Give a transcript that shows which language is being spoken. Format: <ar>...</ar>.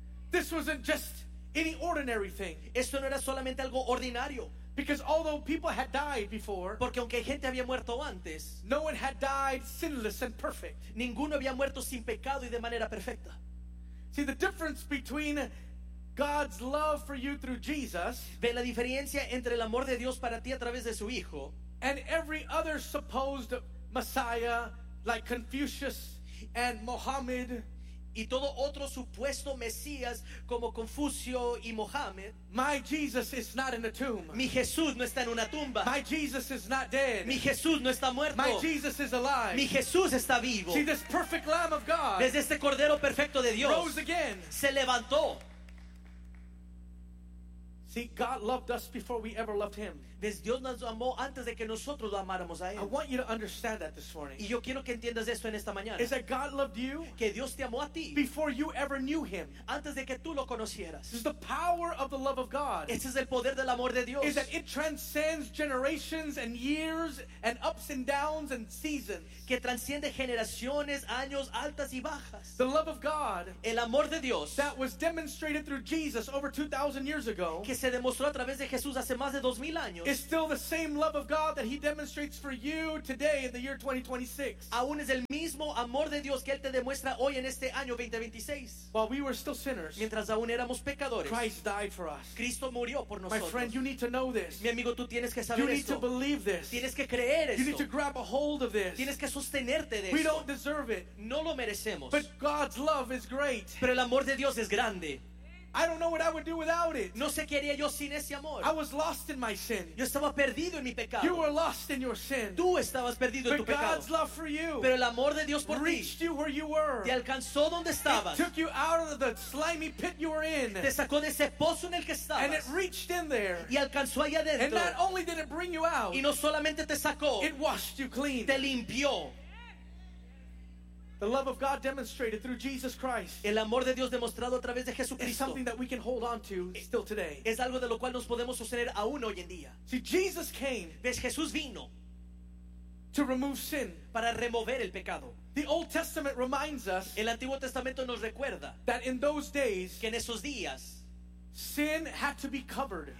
<en>This wasn't just any ordinary thing.</en> <es>Esto no era solamente algo ordinario.</es> <en>Because although people had died before,</en> <es>porque aunque gente había muerto antes,</es> <en>no one had died sinless and perfect.</en> <es>Ninguno había muerto sin pecado y de manera perfecta.</es> <en>See, the difference between God's love for you through Jesus,</en> <es>ve la diferencia entre el amor de Dios para ti a través de su hijo,</es> <en>and every other supposed Messiah like Confucius and Mohammed,</en> <es>y todo otro supuesto Mesías como Confucio y Mohammed.</es> <en>My Jesus is not in a tomb.</en> <es>Mi Jesús no está en una tumba.</es> <en>My Jesus is not dead.</en> <es>Mi Jesús no está muerto.</es> <en>My Jesus is alive.</en> <es>Mi Jesús está vivo.</es> <en>See, this perfect Lamb of God,</en> <es>desde este Cordero Perfecto de Dios,</es> <en>rose again.</en> <es>Se levantó.</es> <en>See, God loved us before we ever loved him.</en> <es>Dios nos amó antes de que nosotros lo amáramos a él.</es> <en>I want you to understand that this morning.</en> <es>Y yo quiero que entiendas esto en esta mañana.</es> <en>Is that God loved you?</en> <es>Que Dios te amó a ti.</es> <en>Before you ever knew him.</en> <es>Antes de que tú lo conocieras.</es> <en>This is the power of the love of God.</en> <es>Este es el poder del amor de Dios.</es> <en>Is that it transcends generations and years and ups and downs and seasons.</en> <es>Que transciende generaciones, años, altas y bajas.</es> <en>The love of God.</en> <es>El amor de Dios.</es> <en>That was demonstrated through Jesus over 2,000 years ago.</en> <es>Que se demostró a través de Jesús hace más de 2,000 años.</es> <en>It's still the same love of God that he demonstrates for you today in the year 2026.</en> <es>Aún es el mismo amor de Dios que él te demuestra hoy en este año 2026.</es> <en>While we were still sinners,</en> <es>mientras aún éramos pecadores,</es> <en>Christ died for us.</en> <es>Cristo murió por nosotros.</es> <en>My friend, you need to know this.</en> <es>Mi amigo, tú tienes que saber esto.</es> <en>You need to believe this.</en> <es>Tienes que creer esto.</es> <en>You need to grab a hold of this.</en> <es>Tienes que sostenerte de esto.</es> <en>We don't deserve it.</en> <es>No lo merecemos.</es> <en>But God's love is great.</en> <es>Pero el amor de Dios es grande.</es> <en>I don't know what I would do without it.</en> <es>No sé qué haría yo sin ese amor.</es> <en>I was lost in my sin.</en> <es>Yo estaba perdido en mi pecado.</es> <en>You were lost in your sin.</en> <es>Tú estabas perdido</es> <en>but</en> <es>en tu pecado.</es> <en>God's love for you,</en> <es>pero el amor de Dios por</es> <en>reached</en> <es>ti</es> <en>you where you were.</en> <es>Te alcanzó donde estabas.</es> <en>It took you out of the slimy pit you were in.</en> <es>Te sacó de ese pozo en el que estabas.</es> <en>And it reached in there.</en> <es>Y alcanzó allá adentro.</es> <en>And not only did it bring you out,</en> <es>y no solamente te sacó,</es> <en>it washed you clean.</en> <es>Te limpió.</es> <en>The love of God demonstrated through Jesus Christ.</en> <es>El amor de Dios demostrado a través de Jesucristo.</es> <en>Is something that we can hold on to still today.</en> <es>Es algo de lo cual nos podemos sostener aún hoy en día.</es> <en>See, Jesus came.</en> <es>Ves, Jesús vino.</es> <en>To remove sin.</en> <es>Para remover el pecado.</es> <en>The Old Testament reminds us.</en> <es>El Antiguo Testamento nos recuerda.</es> <en>That in those days.</en> <es>Que en esos días.</es> <en>Sin had to be covered.</en>